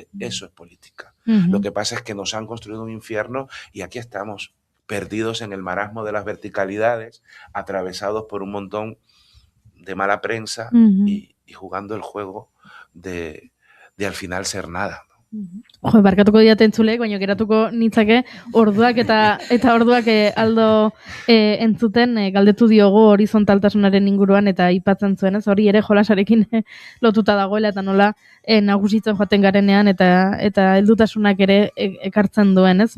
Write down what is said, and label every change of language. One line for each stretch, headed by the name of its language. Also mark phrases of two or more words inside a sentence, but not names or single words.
Spanish: Eso es política. Lo que pasa es que nos han construido un infierno y aquí estamos, perdidos en el marasmo de las verticalidades, atravesados por un montón de mala prensa y jugando el juego de al final ser nada.
Basque: Jo, barkatuko diate entzulek, baina geratuko nitzake orduak eta orduak aldo entzuten galdetu diogu horizontaltasunaren inguruan eta aipatzen zuen, ez? Hori ere jolasarekin lotuta dagoela eta nola nagusitzen joaten garenean eta heldutasunak ere ekartzen duen, ez?